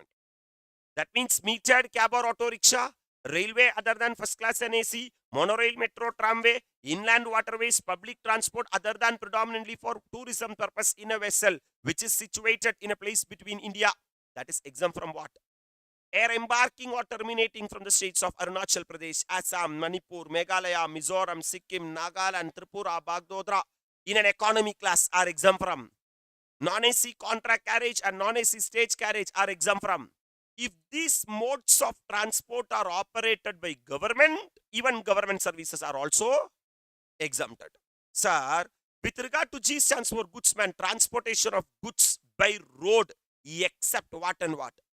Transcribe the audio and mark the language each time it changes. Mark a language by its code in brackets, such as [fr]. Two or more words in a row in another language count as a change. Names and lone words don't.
[en] That means metered cab or auto rickshaw, railway other than first class and AC, monorail, metro, tramway, inland waterways, public transport other than predominantly for tourism purpose in a vessel which is situated in a place between India. That is exempt from what? Air embarking or terminating from the states of Arunachal Pradesh, Assam, Manipur, Meghalaya, Mizoram, Sikkim, Nagaland, Tripura, Bagdodra in an economy class are exempt from. Non-AC contract carriage and non-AC stage carriage are exempt from. If these modes of transport are operated by government, even government services are also exempted. Sir, with regard to G stands for goodsman, transportation of goods by road, except what and what?